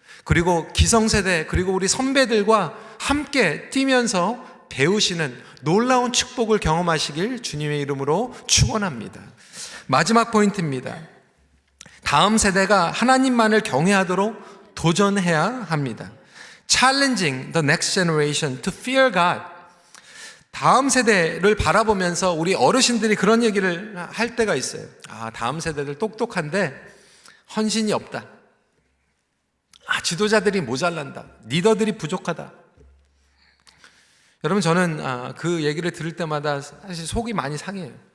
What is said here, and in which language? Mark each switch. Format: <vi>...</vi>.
<ko>그리고 기성세대 그리고 우리 선배들과 함께 뛰면서 배우시는 놀라운 축복을 경험하시길 주님의 이름으로 축원합니다. 마지막 포인트입니다. 다음 세대가 하나님만을 경외하도록 도전해야 합니다.</ko> <en>Challenging the next generation to fear God.</en> <ko>다음 세대를 바라보면서 우리 어르신들이 그런 얘기를 할 때가 있어요. 다음 세대들 똑똑한데 헌신이 없다. 지도자들이 모자란다. 리더들이 부족하다. 여러분, 저는 그 얘기를 들을 때마다 사실 속이 많이 상해요.</ko>